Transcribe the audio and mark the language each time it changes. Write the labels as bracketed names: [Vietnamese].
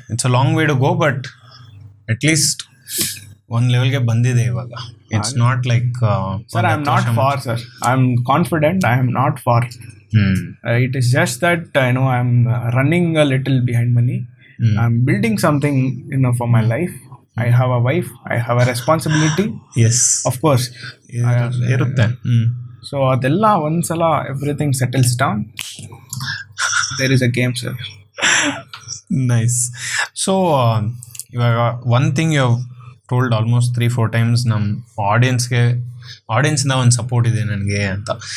[English] It's a long way to go, but at least [Kannada] ಒಂದು ಲೆವೆಲ್ಗೆ ಬಂದಿದೆ ಇವಾಗ. [English] It's not like sir, I am not for sir, I am confident, I am not for. It is just that I am running a little behind money. I am building something for my life. I have a wife, I have a responsibility. Yes, of course [Kannada] ಇರುತ್ತೆ. [English] So [Kannada] ಅದೆಲ್ಲ ಒಂದ್ಸಲ [English] everything settles down, there is a game, sir. Nice. So ಇವಾಗ one thing you have told almost 3-4 times, [Kannada] ನಮ್ಮ ಆಡಿಯನ್ಸಿಂದ ಒಂದು support ಇದೆ ನನಗೆ ಅಂತ.